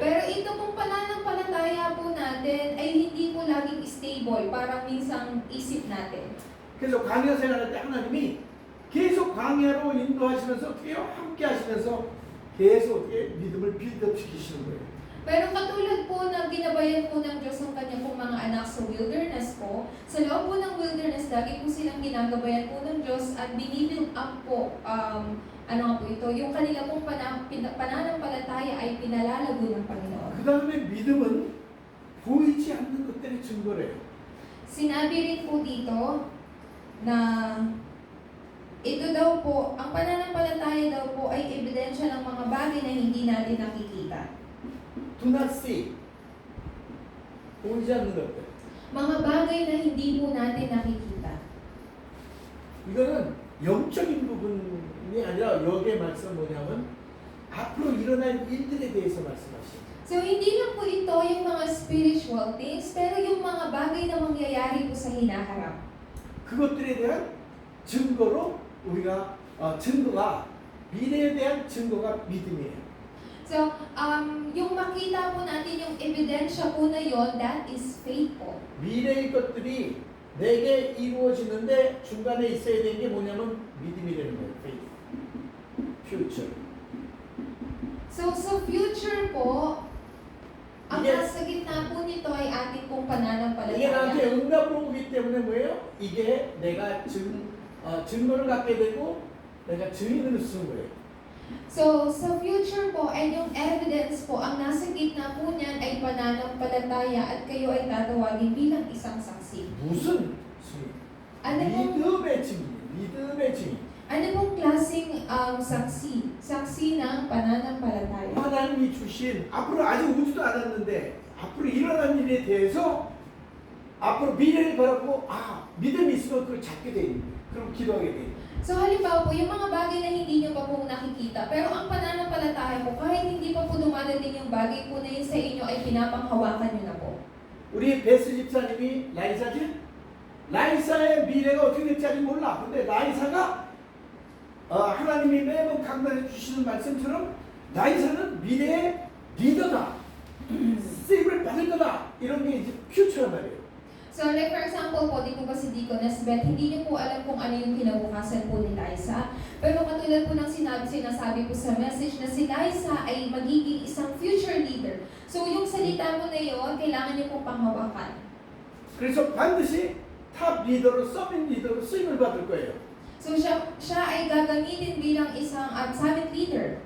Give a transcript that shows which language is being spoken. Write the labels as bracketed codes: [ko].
[tl] Pero ito pong pananampalataya po natin ay hindi po laging stable, parang minsang isip natin. [ko] 그래서 광야 생활할 때 하나님이 계속 광야로 인도하시면서 어떻게 해요? 함께 하시면서 계속 어떻게 믿음을 빌드업 시키시는 거예요. [tl] Pero katulad po na ginabayan po ng Diyos ang kanyang pong mga anak sa wilderness po, sa loob po ng wilderness, lagi po silang ginagabayan po ng Diyos at binibuild up po, ano nga po ito, yung kanila pong pananampalataya ay pinalalago ng Panginoon. [ko] 그 다음에 믿음은 보이지 않는 것들의 증거래요. [tl] Sinabi rin po dito na ito daw po, ang pananampalataya daw po ay ebidensya ng mga bagay na hindi natin nakikita. [en] Do not see. [ko] 보이지 않는 것들. [tl] Mga bagay na hindi po natin nakikita. [ko] 이거는 영적인 부분이 아니라 여기에 말씀 뭐냐면 앞으로 일어날 일들에 대해서 말씀하시죠. [tl] So, hindi lang po ito yung mga spiritual things, pero yung mga bagay na mangyayari po sa hinaharap. [ko] 그것들에 대한 증거로 우리가 증거가 미래에 대한 증거가 믿음이에요. [tl] So, yung makita po natin yung ebidensya po na yon, [en] that is faith [tl] po. [ko] 미래의 것들이 내게 이루어지는데 중간에 있어야 되는 게 뭐냐면 믿음이라는 거예요. [en] faith. future. [tl] So, sa future po, ang [en] Yes. [tl] nasa gitna po nito ay ating pong [ko] 이게 나한테 [tl] pananampalataya. [ko] 응답으로 오기 때문에 뭐예요? 이게 내가 증거를 갖게 되고 내가 증인을 쓰는 거예요. [tl] So, sa future po, ay yung evidence po, ang nasa gitna po niyan ay pananampalataya at kayo ay tatawagin bilang isang saksi. [ko] 무슨 증인? [tl] Ano pong, [ko] 믿음의 증인. 믿음의 증인. [tl] ano pong klaseng saksi? Saksi ng pananampalataya. [ko] 하나님이 주신 앞으로 아직 오지도 않았는데 앞으로 일어난 일에 대해서 앞으로 미래를 바라보고 믿음이 있으면 그걸 잡게 돼 있는 거예요. 그럼 기도하게 돼 있는 거예요. [tl] So halimbawa po, yung mga bagay na hindi nyo pa po nakikita, pero ang pananampalataya po, kahit hindi pa po dumadating yung bagay po na yun sa inyo, ay pinapanghawakan nyo na po. [ko] 우리 베스 집사님이 라이사지? 라이사의 미래가 어떻게 될지 아직 몰라. 근데 라이사가 하나님이 매번 강단해 주시는 말씀처럼 라이사는 미래의 리더다. 쓰임을 받을 거다. 이런 게 이제 퓨처란 말이에요. [tl] So like for example po, di po ba si Deaconess Beth, hindi niyo po alam kung ano yung kinabukasan po ni Liza. Pero katulad po ng sinasabi po sa message na si Liza ay magiging isang [en] future leader. [tl] So yung salita mo na yun, kailangan niyo pong panghawakan. [ko] 그래서 반드시 탑 리더로 서밋 리더로 쓰임을 받을 거예요. [tl] So siya ay gagamitin bilang isang summit leader.